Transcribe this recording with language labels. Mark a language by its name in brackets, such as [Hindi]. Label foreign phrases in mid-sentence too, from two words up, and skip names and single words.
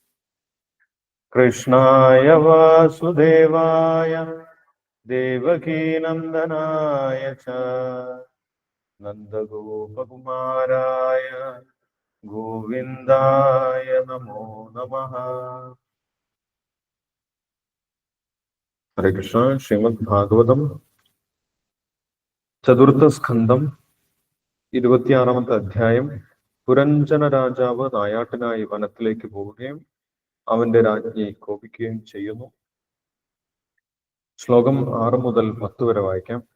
[Sanskrit] कृष्णाय वासुदेवाय देवकीनन्दनाय च नन्दगोपकुमाराय गोविन्दाय नमो नमः। हरे कृष्ण। [Malayalam] श्रीमद् भागवतम ചതുർത്ഥ സ്കന്ധം 26-ാമത്തെ അധ്യായം. പുരഞ്ജന രാജാവ് നായാട്ടിനായി വനത്തിലേക്ക് പോവുകയും അവന്റെ രാജ്ഞി കോപിക്കുകയും ചെയ്യുന്നു. ശ്ലോകം 6 മുതൽ 10 വരെ വായിക്കാം.